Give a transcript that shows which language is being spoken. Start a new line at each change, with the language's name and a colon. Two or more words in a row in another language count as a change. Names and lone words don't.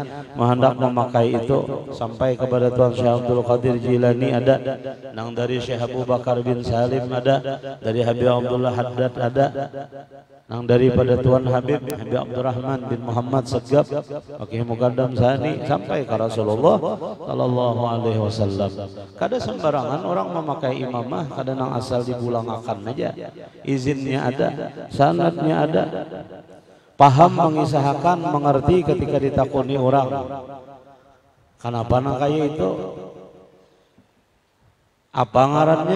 Banjar: Menghendak memakai itu sampai kepada Tuan Syekh Abdul Qadir Jilani ada, nang dari Syekh Abu Bakar bin Salim ada, dari Habib Abdullah Haddad ada, nang daripada Tuan Habib Abdurrahman bin Muhammad Segab, Fakih Muqaddam Sani sampai ke Rasulullah
Arabic: صلى الله عليه وسلم.
Banjar: Kada sembarangan orang memakai imamah, kada nang asal dibulangakan aja. Izinnya ada, sanadnya ada. Paham mengisahkan, mengerti ketika ditakuni orang. Kenapa nang kaya itu? Apa ngarannya?